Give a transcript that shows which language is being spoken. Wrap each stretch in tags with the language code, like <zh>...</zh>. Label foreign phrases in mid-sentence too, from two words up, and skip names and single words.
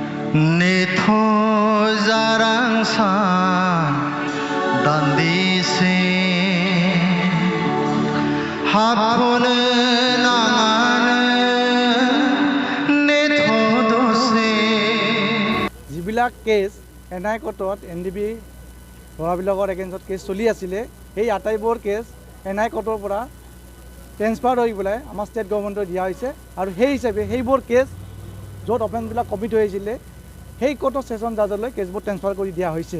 <brx>नेथ' जारांसान दान्दिसे हाबथ'नो नाङानो नेथ' दसे</brx> <as>যিবিলাক কেছ NI কোৰ্টত NDB ল'ৰাবিলাকৰ এগেইনষ্টত কেছ চলি আছিলে সেই আটাইবোৰ কেছ NI কোৰ্টৰ পৰা ট্ৰেন্সফাৰ হৈ পেলাই আমাৰ</as> <en>state governmentক</en> <as>দিয়া হৈছে আৰু সেই হিচাপে সেইবোৰ কেছ য'ত অফেন্সবিলাক কমিট হৈ আছিলে সেই কোৰ্টৰ</as> <en>session judgeলৈ</en> <as>কেছবোৰ ট্ৰেন্সফাৰ কৰি দিয়া হৈছে।</as>